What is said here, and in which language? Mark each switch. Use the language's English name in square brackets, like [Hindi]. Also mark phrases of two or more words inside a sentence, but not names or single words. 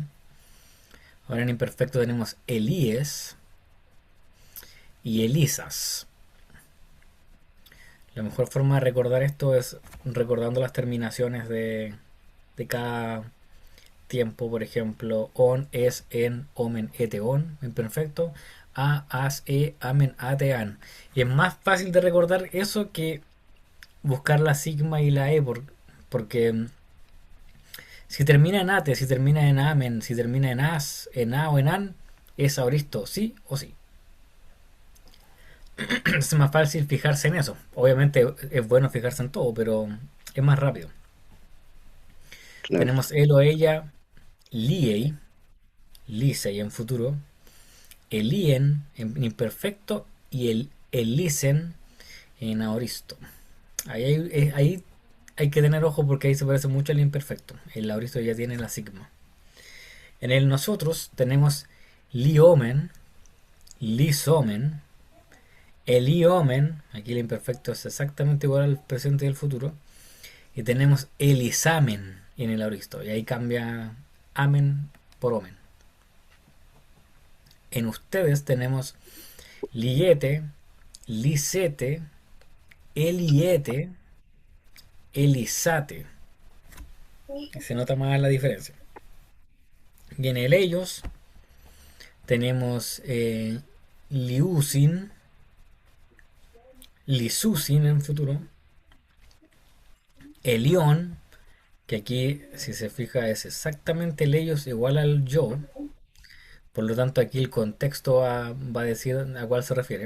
[Spanish] Ahora en imperfecto tenemos elíes y elisas. La mejor forma de recordar esto es recordando las terminaciones de cada tiempo. Por ejemplo, [Greek] ον, ες, εν, ομεν, ετε, ον, [Spanish] en perfecto. [Greek] A, ας, ε, αμεν, ατε, αν. [Spanish] Y es más fácil de recordar eso que buscar la sigma y la e, porque si termina en ate, si termina en amen, si termina en as, en a o en an, es aoristo, sí o sí. Es más fácil fijarse en eso. Obviamente es bueno fijarse en todo, pero es más rápido. Claro. Tenemos él o ella, [Greek] λύει, λύσει [Spanish] en futuro, elien en imperfecto y el elisen en aoristo. Ahí hay que tener ojo porque ahí se parece mucho al imperfecto. El aoristo ya tiene la sigma. En el nosotros tenemos [Greek] λύομεν, λύσομεν, ἐλύομεν, [Spanish] aquí el imperfecto es exactamente igual al presente y al futuro, y tenemos elisamen en el aoristo, y ahí cambia amen por omen. En ustedes tenemos [Greek] λύετε, λύσετε, ἐλύετε, ἐλύσατε. [Spanish] Se nota más la diferencia. Y en el ellos tenemos [Greek] λύουσιν, λύσουσιν [Spanish] en futuro, elión, que aquí si se fija es exactamente el ellos igual al yo, por lo tanto aquí el contexto va a decir a cuál se refiere.